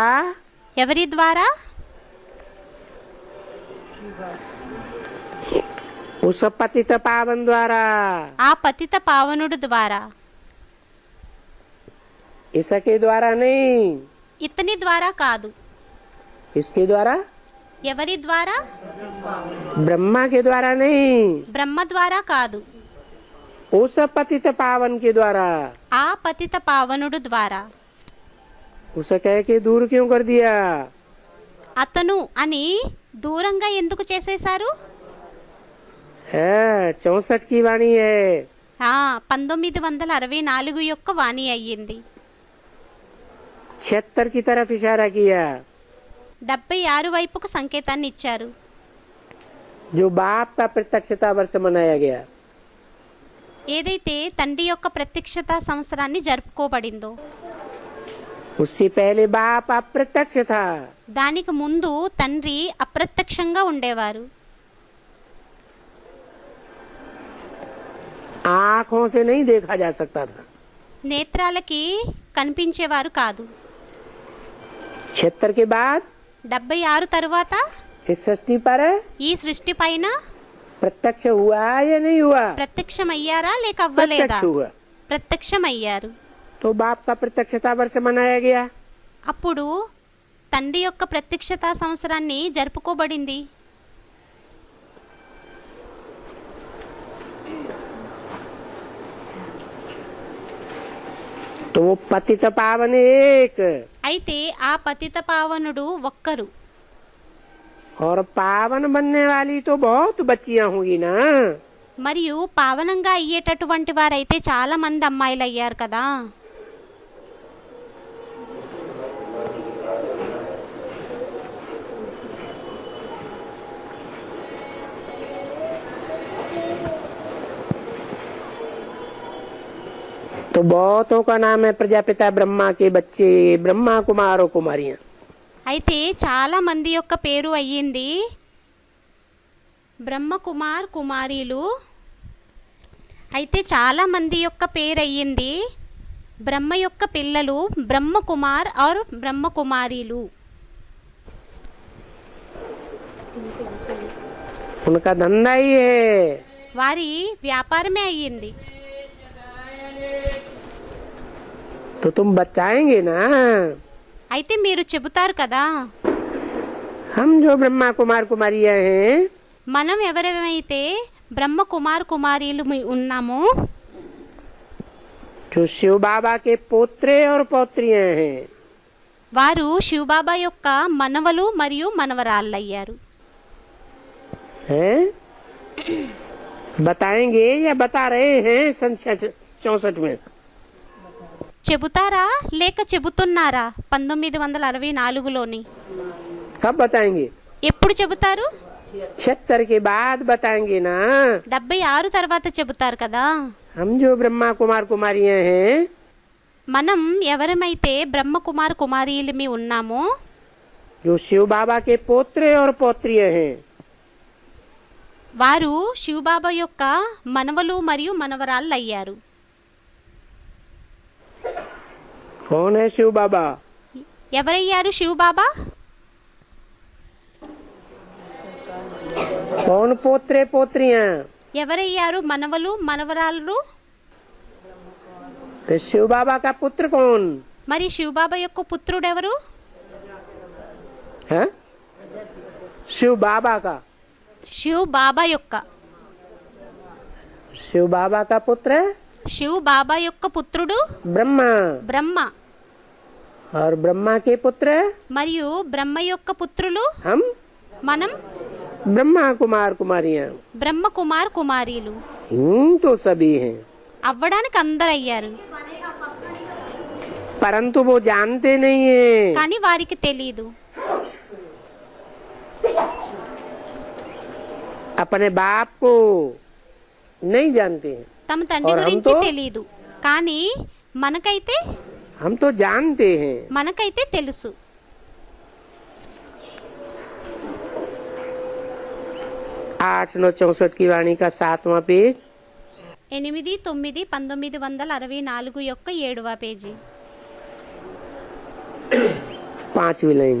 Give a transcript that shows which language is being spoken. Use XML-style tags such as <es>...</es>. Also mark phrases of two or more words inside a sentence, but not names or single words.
<te>ఎవరి ద్వారా?</te> <hi>उस पतित पावन द्वारा।</hi> <te>ఆ పతిత పావనుడు ద్వారా।</te> <hi>इसके द्वारा नहीं।</hi> <te>ఇతని ద్వారా కాదు।</te> <hi>इसके द्वारा?</hi> <te>ఎవరి ద్వారా?</te> <hi>ब्रह्मा के द्वारा नहीं।</hi> <te>బ్రహ్మ ద్వారా కాదు।</te> <hi>उस पतित पावन के द्वारा।</hi> <te>ఆ పతిత పావనుడు ద్వారా।</te> <hi>उसे कह के दूर क्यों कर दिया?</hi> <te>అతను అని దూరంగా ఎందుకు చేసేశారు?</te> <hi>64 की वाणी है।</hi> <te>1964 యొక్క వాణి అయ్యింది।</te> <hi>76 की तरफ इशारा किया।</hi> <te>76 వైపుకు సంకేతాన్ని ఇచ్చారు।</te> <hi>जो बाप का प्रत्यक्षता वर्ष मनाया गया।</hi> <te>ఏదైతే తండ్రి యొక్క ప్రత్యక్షత సంవత్సరాన్ని జరుపుకోబడిందో</te> <hi>उससे पहले बाप अप्रत्यक्ष था।</hi> <te>దానికి ముందు తండ్రి అప్రత్యక్షంగా ఉండేవారు।</te> <hi>आँखों से नहीं देखा जा सकता था।</hi> <te>నేత్రాలకి కనిపించేవారు కాదు।</te> <hi>76 के बाद</hi> <te>76 తరువాత</te> <hi>इस सृष्टि पर</hi> <te>ఈ సృష్టి పైన</te> <hi>प्रत्यक्ष हुआ या नहीं हुआ?</hi> <te>ప్రత్యక్షమయ్యారా లేక అవ్వలేదా?</te> <hi>प्रत्यक्ष हुआ।</hi> <te>ప్రత్యక్షమయ్యారు।</te> <hi>तो बाप का प्रत्यक्षता वर्ष मनाया गया।</hi> <te>అప్పుడు తండ్రి యొక్క ప్రత్యక్షతా సంవత్సరాన్ని జరుపుకోబడింది।</te> <hi>तो वो पतित पावन एक</hi> <te>అయితే ఆ పతిత పావనుడు ఒక్కరు।</te> <hi>और पावन बनने वाली तो बहुत बच्चियां होंगी ना।</hi> <te>మరియు పావనంగా అయ్యేటటువంటి వారైతే చాలా మంది అమ్మాయిలు అయ్యారు కదా।</te> <hi>तो बहुतों का नाम है प्रजापिता ब्रह्मा के बच्चे, ब्रह्मा कुमार और कुमारियां।</hi> <te>అయితే చాలా మంది యొక్క పేరు అయ్యింది బ్రహ్మ కుమార్ కుమారీలు। అయితే చాలా మంది యొక్క పేరు అయ్యింది బ్రహ్మ యొక్క పిల్లలు బ్రహ్మ కుమార్ और బ్రహ్మ కుమారీలు।</te> <hi>उनका धंधा ही है।</hi> <te>వారి వ్యాపారమే అయ్యింది।</te> <hi>तो तुम बचाएंगे ना?</hi> <te>అయితే మీరు చెబుతారు కదా</te> <hi>हम जो ब्रह्मा कुमार कुमारियां हैं</hi> <te>మనం ఎవరెవరైతే బ్రహ్మ కుమార్ కుమారీలు ఉన్నామో</te> <hi>जो शिव बाबा के पोत्रे और पौत्रियां हैं,</hi> <te>వారు శివబాబా యొక్క మనవలు మరియు మనవరాళ్ళయ్యారు.</te> <hi>हैं बताएंगे या बता रहे हैं संख्या 64 में?</hi> <te>చెబుతారా లేక చెబుతున్నారా 1964లోని?</te> <hi>कब बताएंगे?</hi> <te>ఎప్పుడు చెబుతారు?</te> <hi>76 के बाद बताएंगे ना.</hi> <te>76 తర్వాత చెబుతారు కదా.</te> <hi>हम जो ब्रह्मा कुमार कुमारियां हैं,</hi> <te>మనం ఎవరమైతే బ్రహ్మ కుమార్ కుమారీలమి ఉన్నామో</te> <hi>जो शिव बाबा के पोत्रे और पौत्रियां हैं,</hi> <te>వారు శివబాబా యొక్క మనవలు మరియు మనవరాళ్ళు అయ్యారు.</te> <hi>कौन है शिव बाबा?</hi> <te>ఎవరయ్యారు శివబాబా?</te> <hi>कौन पोत्रे पोत्रियां?</hi> <te>ఎవరయ్యారు మనవలు మనవరాళ్ళు?</te> <hi>तो शिव बाबा का पुत्र कौन</hi> <te>మరి శివబాబా యొక్క పుత్రుడెవరు?</te> <hi>है? शिव बाबा का.</hi> <te>శివబాబా యొక్క</te> <hi>शिव बाबा का पुत्र</hi> <te>శివబాబా యొక్క పుత్రుడు</te> <hi>ब्रह्मा,</hi> <te>బ్రహ్మ.</te> <hi>और ब्रह्मा के पुत्र</hi> <te>మరియు బ్రహ్మ యొక్క పుత్రులు</te> <hi>हम</hi> <te>మనం</te> <hi>ब्रह्मा कुमार कुमारियां.</hi> <te>బ్రహ్మ కుమార్ కుమారీలు</te> <hi>तो सभी हैं,</hi> <te>అవ్వడానికి అందరు అయ్యారు.</te> <hi>परंतु वो जानते नहीं है.</hi> <te>కానీ వారికి తెలియదు.</te> <hi>अपने बाप को नहीं जानते हैं.</hi> <te>తమ తండ్రి</te> <hi>और हम</hi> <te>గురించి</te> <hi>तो</hi> <te>తెలియదు. కానీ మనకైతే</te> <hi>हम तो जानते हैं.</hi> <te>మనకైతే తెలుసు.</te> <hi>8/9/64 की वाणी का 7वां पेज.</hi> <te>8/9/1964 యొక్క 7వ పేజీ</te> <hi>5वीं लाइन.</hi>